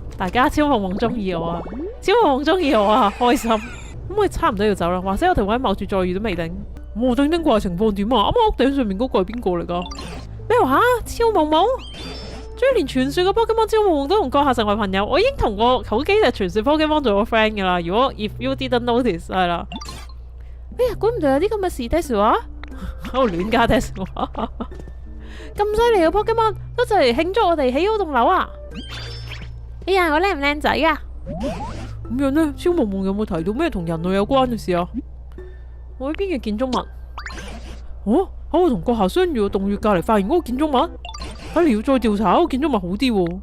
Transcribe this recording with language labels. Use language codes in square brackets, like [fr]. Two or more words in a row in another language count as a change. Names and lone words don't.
[yue] 大家超夢夢中意我啊，超夢夢中意我啊，開心。咁我差唔多要走啦，或者我哋位某處再遇都未定。丁丁怪情況點啊？啱啱屋頂上面嗰個係邊個嚟噶？咩話？超夢夢？終於連傳說嘅 Pokemon 超夢夢都同閣下成為朋友，我已經同個好幾隻傳說 Pokemon 做咗 friend 噶啦。如果 [en] if you didn't notice [yue] 係啦。哎呀，估唔到有啲咁嘅事 Desu 啊！喺度亂加 Desu 啊！咁犀利嘅 Pokemon 都就嚟慶祝我哋起嗰棟樓啊！哎呀，我靚唔靚仔啊？咁樣呢，超夢夢有冇提到咩同人類有關嘅事啊？我呢邊嘅建築物哦，喺我同閣下相遇嘅洞穴隔籬發現嗰個建築物，睇嚟要再調查嗰個建築物好啲喎。